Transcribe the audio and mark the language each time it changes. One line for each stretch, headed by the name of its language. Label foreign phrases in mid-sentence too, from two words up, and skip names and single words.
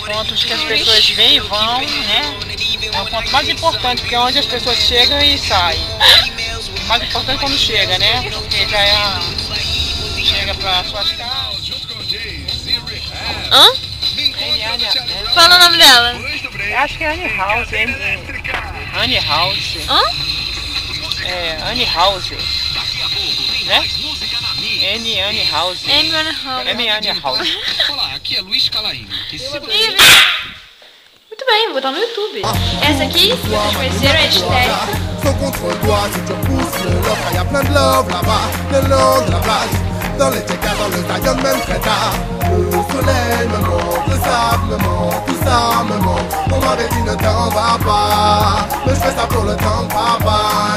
Portuguese: Pontos que as pessoas vêm e vão, né? É o ponto mais importante, porque é onde as pessoas chegam e saem. O mais importante é quando chega, né? Porque já é chega para suas casas. Hã? Fala o nome dela. Acho que é Annie House, hein? Annie House. Hã? É, Annie House. Né? Annie House. Annie House. Olá, aqui é Luiz Calaíno. Muito bem, vou botar no YouTube. Essa aqui, se vocês conheceram, é a Estética.
French: Sont contre toi si tu pousses le love, car y a plein de love là-bas, le long de la plage, dans les Tchékas, dans le Zion, même très tard. Le soleil me montre, le sable me montre, tout ça me montre. On m'avait dit ne t'en va pas, mais je fais ça pour le temps de papa.